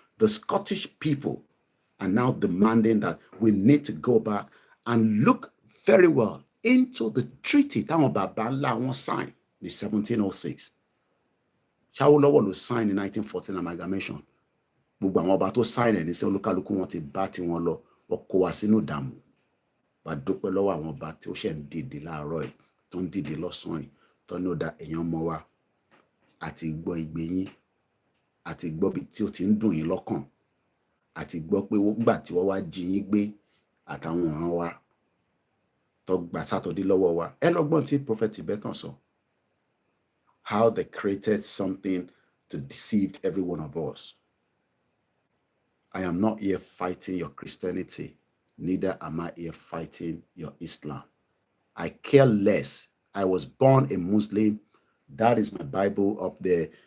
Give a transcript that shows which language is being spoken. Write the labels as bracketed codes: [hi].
[en] The Scottish people are now demanding that we need to go back and look very well into the treaty that Babala signed in 1706. Ṣawólọ́wọ̀ ló signed in 1914 amalgamation. [yo] Gbogbo àwọn ọba tó sign ẹ̀ ní sẹ́ olúkálukú wọn ti bá tí wọn lọ wọ́n kó wa sínú ìdààmú. Bá dúpẹ́ lọ́wọ́ àwọn ọba tí ó ṣẹ̀ ń dìde láàárọ̀ ẹ̀ tó ń dìde lọ́sàn-án ẹ̀ tó ní ó da èèyàn mọ́ wa àti gbọ́ igbe yín àti gbọ́ bí tí ó ti ń dùn yín lọ́kàn àti gbọ́ pé gbà tí wọ́n wá jí yín gbé àtàwọn ọ̀ràn wa tó gba sátọ̀dé lọ́wọ́ wa. Ẹ lọ́gbọ́n tí Prophet Tibetan sọ. [en] How they created something to deceive every one of us. I am not here fighting your Christianity. Neither am I here fighting your Islam. I care less. I was born a Muslim. That is my Bible up there.